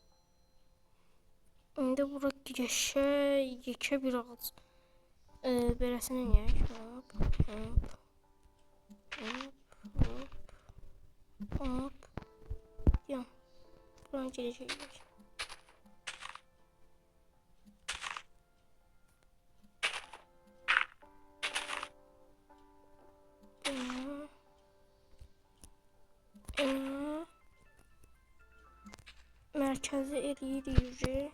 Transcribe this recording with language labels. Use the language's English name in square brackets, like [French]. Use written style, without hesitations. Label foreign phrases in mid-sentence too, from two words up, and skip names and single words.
[Azerbaijani] İndi bura yekə bir ağac. Beləsini yiyək. Hop, hop, hop, hop, hop. Yan. Buranı gedəcəyik. Mərkəzi eləyirik.